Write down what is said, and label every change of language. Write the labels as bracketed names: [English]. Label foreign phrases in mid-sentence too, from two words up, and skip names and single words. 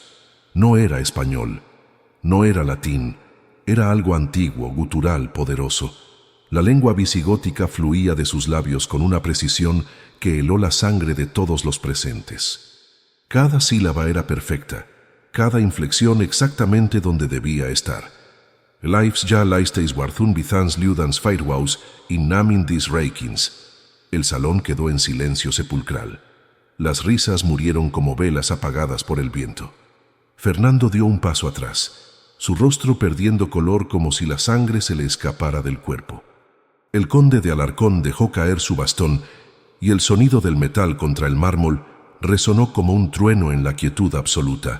[Spanish] No era español, no era latín, era algo antiguo, gutural, poderoso. La lengua visigótica fluía de sus labios con una precisión que heló la sangre de todos los presentes. Cada sílaba era perfecta, cada inflexión exactamente donde debía estar. [Gothic] Lives ja leisteis warthun bizans liudans firwaus in namin dis reikins. [Spanish] El salón quedó en silencio sepulcral. Las risas murieron como velas apagadas por el viento. Fernando dio un paso atrás, su rostro perdiendo color como si la sangre se le escapara del cuerpo. El conde de Alarcón dejó caer su bastón y el sonido del metal contra el mármol resonó como un trueno en la quietud absoluta.